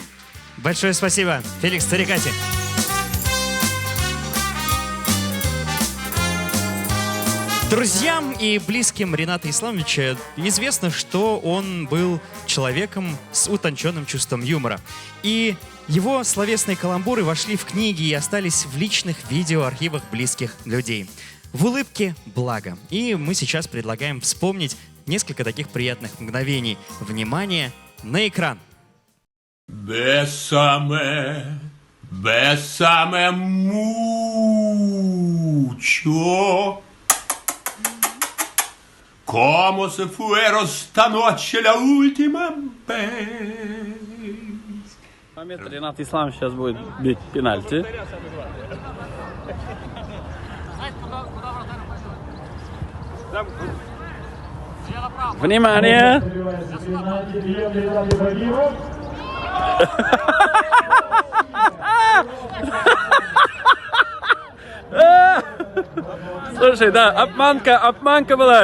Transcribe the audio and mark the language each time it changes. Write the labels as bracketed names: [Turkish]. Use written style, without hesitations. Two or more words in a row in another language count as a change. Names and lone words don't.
[Russian] Большое спасибо, Феликс Царикати. Друзьям и близким Рената Исламовича известно, что он был человеком с утонченным чувством юмора. И его словесные каламбуры вошли в книги и остались в личных видеоархивах близких людей. В улыбке благо. И мы сейчас предлагаем вспомнить несколько таких приятных мгновений. Внимание на экран. [Spanish] Bésame, bésame mucho. Como si fuera esta noche la última vez. [Russian] Момент, Ренат Исламович сейчас будет бить пенальти. Внимание! Слушай, да, обманка была.